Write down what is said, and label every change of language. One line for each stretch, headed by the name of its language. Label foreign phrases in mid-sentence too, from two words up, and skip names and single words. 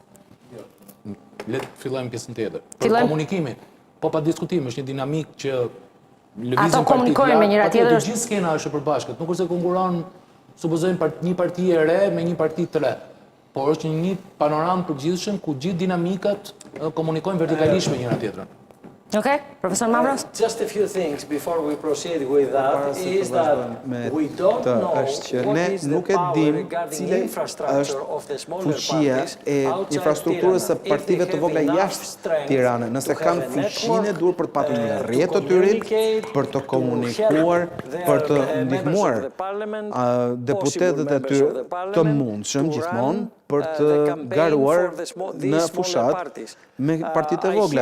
Albanian: Le të fillojmë pjesën tjetër. Për komunikimin, po pa diskutim, është një dinamik që ato komunikojnë me njëra tjetër. Të gjithë skena është e përbashkët, nuk është se konkuron, supozojmë një parti e re me një parti të re, por është një panoramë përgjithshëm ku gjithë dinamikat komunikojnë vertikalisht me njëra tjetrën. Okay, Profesor Mavros?
English: Just a few things before we proceed with that is that we don't know what is the power regarding the infrastructure of the smaller parties outside
Albanian: infrastrukturës së partive të vogla jashtë Tiranës, nëse kanë fuqinë e duhur për të patur një rrjet të tyre, për të komunikuar, për të ndihmuar deputetët e tyre të mundshëm gjithmonë për të garuar në fushat me partitë e vogla.